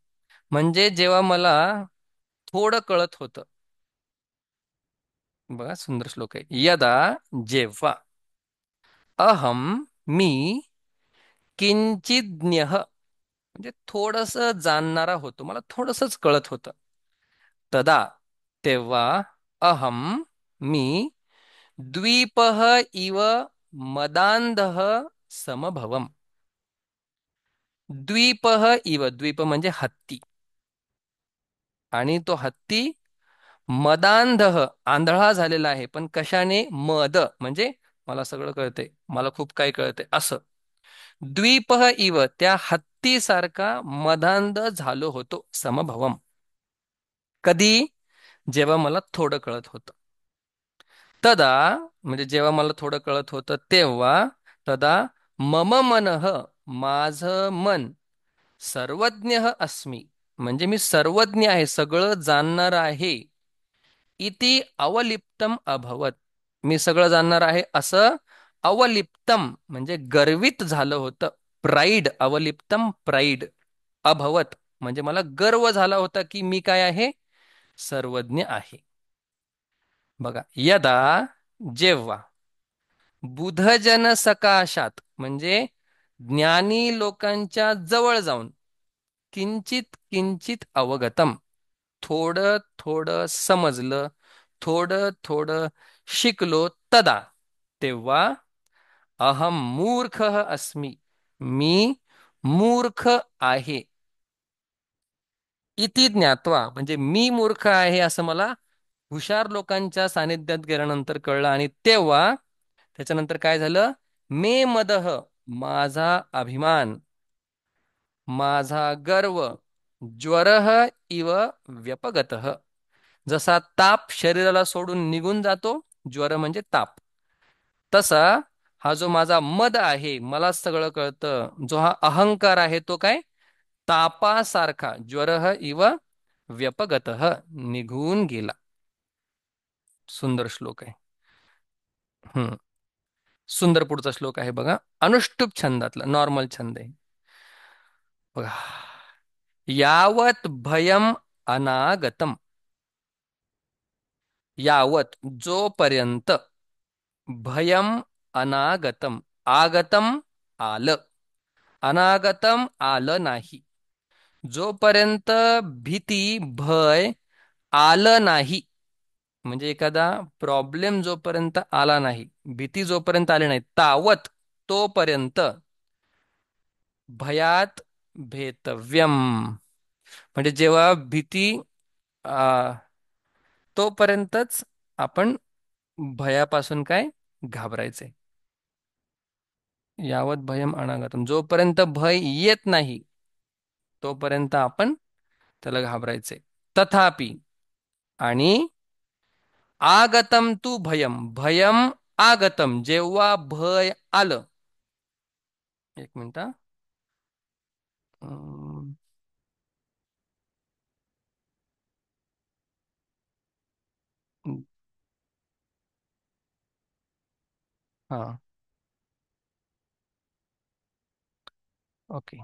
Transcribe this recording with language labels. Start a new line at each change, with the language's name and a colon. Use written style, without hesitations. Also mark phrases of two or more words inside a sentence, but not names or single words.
Marathi: म्हणजे जेव्हा मला थोडं कळत होतं, बघा सुंदर श्लोक आहे. यदा, जेव्हा, अहम, मी, किंचिज्ञः म्हणजे थोडस जाणणारा होतो, मला थोडसच कळत होतं. तदा, तेव्हा, अहम, मी,
Sanskrit: द्वीपः इव मदांधः समभवम. द्वीपः इव,
Marathi: द्वीप म्हणजे हत्ती, आणि तो हत्ती मदांधः आंधळा झालेला आहे, पण कशाने, मद म्हणजे मला सगळं कळतंय, मला खूप काही कळतंय असं.
Sanskrit: द्वीपः इव
Marathi: त्या हत्तीसारखा मदांध झालो होतो, समभवम. कधी, जेव्हा मला थोडं कळत होतं. तदा म्हणजे जेव्हा मला थोडं कळत होतं तेव्हा,
Sanskrit: तदा मम मनः
Marathi: माझं मन,
Sanskrit: सर्वज्ञ अस्मी
Marathi: म्हणजे मी सर्वज्ञ आहे, सगळं जाणणार आहे.
Sanskrit: इति अवलिप्तम अभवत,
Marathi: मी सगळं जाणणार आहे असं अवलिप्तम म्हणजे गर्वित झालं होतं. प्राईड, अवलिप्तम प्राईड, अभवत म्हणजे मला गर्व झाला होता की मी काय आहे, सर्वज्ञ आहे. बघा, यदा, जेव्हा,
Sanskrit: बुधजन सकाशात
Marathi: म्हणजे ज्ञानी लोकांच्या जवळ जाऊन,
Sanskrit: किंचित किंचित अवगतम
Marathi: थोडं थोडं समजलं, थोडं थोडं शिकलो. तदा, तेव्हा,
Sanskrit: अहम मूर्ख अस्मि
Marathi: मी मूर्ख आहे.
Sanskrit: इति ज्ञात्वा
Marathi: म्हणजे मी मूर्ख आहे असं मला हुशार लोकांच्या सानिध्यात गेल्यानंतर कळलं. आणि तेव्हा त्याच्यानंतर काय झालं,
Sanskrit: मे मदह
Marathi: माझा अभिमान, माझा गर्व,
Sanskrit: ज्वरः इव व्यपगतः
Marathi: जसा ताप शरीराला सोडून निघून जातो, ज्वर म्हणजे ताप, तसा हा जो माझा मद आहे, मला सगळं कळतं, जो हा अहंकार आहे तो काय, तापासारखा,
Sanskrit: ज्वरः इव व्यपगतः
Marathi: निघून गेला. सुंदर श्लोक आहे. हम्म. सुंदर पुढचा श्लोक आहे बघा, अनुष्टुप छंदातला, नॉर्मल छंद आहे बघा.
Sanskrit: यावत भयम अनागतम, यावत
Marathi: जोपर्यंत,
Sanskrit: भयम अनागतम आगतम
Marathi: आलं, अनागतम आलं नाही, जोपर्यंत भीती, भय आलं नाही, म्हणजे एखादा प्रॉब्लेम जोपर्यंत आला नाही, भीती जोपर्यंत आली नाही, तावत तोपर्यंत
Sanskrit: भयात भेतव्यम.
Marathi: म्हणजे जेव्हा भीती आ, तोपर्यंतच आपण भयापासून काय घाबरायचे.
Sanskrit: यावत भयम अनागतम,
Marathi: जोपर्यंत भय येत नाही तोपर्यंत आपण त्याला घाबरायचे.
Sanskrit: तथापि, आणि आगतम तू भयम, भयम आगतम,
Marathi: जेव्हा भय आलं. एक मिनिट हा. अं, हा, ओके.